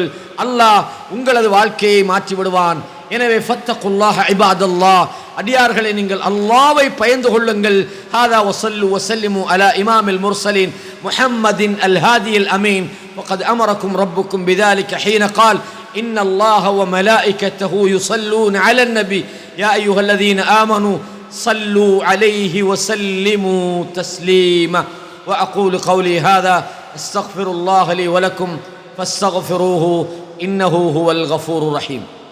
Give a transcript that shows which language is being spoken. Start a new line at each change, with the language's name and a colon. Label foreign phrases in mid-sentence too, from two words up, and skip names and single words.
Tamil: அல்லாஹ் உங்களது வாழ்க்கையை மாற்றி விடுவான். எனவே
Arabic: فاتقوا الله عباد الله,
Tamil: அடியார்களை நீங்கள் அல்லாஹ்வை பயந்து கொள்ளுங்கள்.
Arabic: هذا وصلوا وسلموا على إمام المرسلين محمد الهادي الأمين. وقد أمركم ربكم بذلك حين قال إن الله وملائكته يصلون على النبي يا أيها الذين آمنوا صلوا عليه وسلموا تسليما وأقول قولي هذا استغفر الله لي ولكم فاستغفروه إنه هو الغفور الرحيم.